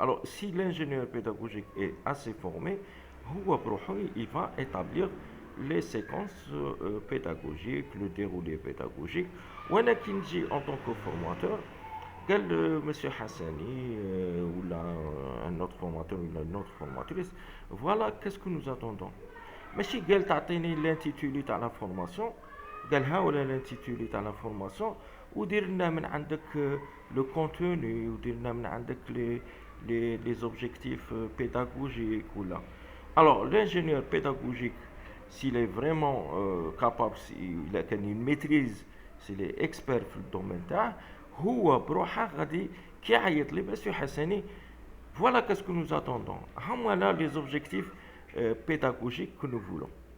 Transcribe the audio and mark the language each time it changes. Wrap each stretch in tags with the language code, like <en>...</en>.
<fr>Alors, si l'ingénieur pédagogique est assez formé, il va établir les séquences pédagogiques, le déroulé pédagogique.</fr> <ar>وانا كي نجي</ar> <fr>en tant que formateur</fr> <ar>قال</ar> <fr>monsieur Hassani ou là un autre formateur ou une autre formatrice, voilà qu'est-ce que nous attendons.</fr> <ar>ماشي قال تعطيني</ar> <fr>l'intitulé</fr> <ar>تاع</ar> <fr>la formation،</fr> <ar>قال ها ولا l'intitulé تاع la formation ودير لنا من عندك</ar> <fr>le contenu</fr> <ar>ودير لنا من عندك</ar> <fr>les objectifs pédagogiques ou là. Alors l'ingénieur pédagogique, s'il est vraiment capable, s'il a une maîtrise, s'il est expert</fr> <ar>في الدومين تاعه، هو بروحه غادي كي يعيط لي مسيو حسني</ar> <fr>voilà qu'est-ce que nous attendons. Voilà les objectifs pédagogiques que nous voulons.</fr>